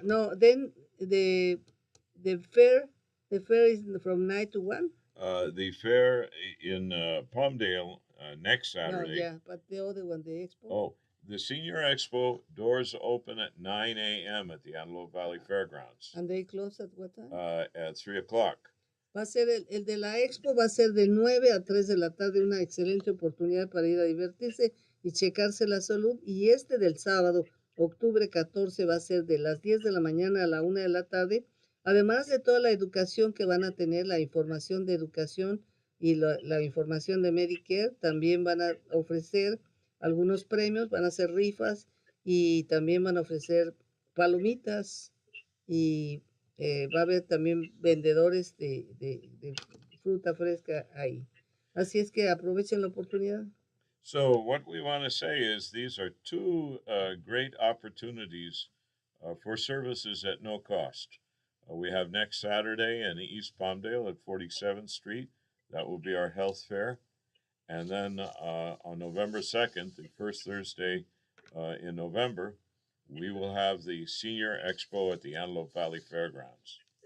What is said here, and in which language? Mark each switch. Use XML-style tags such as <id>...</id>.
<en>No, then the fair is from 9 to 1. The fair in Palmdale next Saturday. No, yeah, but the other one, the expo. Oh, the Senior Expo doors open at 9 a.m. at the Antelope Valley Fairgrounds. And they close at what time? At 3 o'clock.</en> <es>Va a ser el de la expo, va a ser de 9 a 3 de la tarde, una excelente oportunidad para ir a divertirse y checarse la salud. Y este del sábado, octubre 14, va a ser de las 10 de la mañana a la 1 de la tarde, además de toda la educación que van a tener, la información de educación y la información de Medicare. También van a ofrecer algunos premios, van a hacer rifas, y también van a ofrecer palomitas, y va a haber también vendedores de fruta fresca ahí. Así es que aprovechen la oportunidad.</es> <en>So what we want to say is these are two great opportunities for services at no cost. We have next Saturday in East Palmdale at 47th Street. That will be our health fair. And then on November 2nd, the first Thursday in November, we will have the Senior Expo at the Antelope Valley Fairgrounds.</en>